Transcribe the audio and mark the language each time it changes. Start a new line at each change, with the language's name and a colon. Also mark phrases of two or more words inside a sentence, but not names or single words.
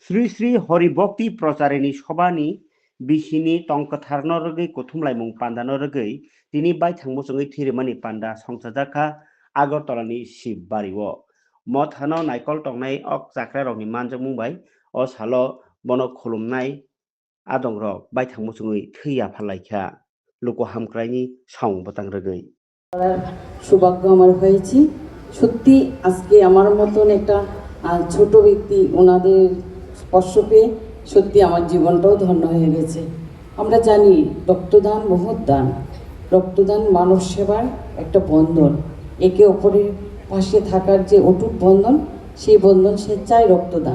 Kok Borok: श्री श्री हरिभक्ति प्रचारिणी सभानि बिसिनि टंकथारनरगै कुथुमलायमुं पान्दानरगै दिनै बायथांमुसुङै थिरिमानि पान्दा संसाजाखा आगरतलानि शिबबारिओ मथानो नायकल टंनाय अक जाख्रारकनि मानजोंमुंबाय अ सालो बनो खुलुमनाय आदंरक बायथांमुसुङै थैया फालायखा लोक हामक्रायनि साउं बतांरगै
Bangla: সৌভাগ্য আমার হয়েছে। সত্যি আজকে আমার মতন একটা ছোট ব্যক্তি ওনাদের স্পর্শ পেয়ে সত্যি আমার জীবনটাও ধন্য হয়ে গেছে। আমরা জানি রক্তদান মহৎ দান, রক্তদান মানব সেবার একটা বন্ধন, একে অপরের পাশে থাকার যে অটুট বন্ধন, সেই বন্ধন স্বেচ্ছায় রক্তদান।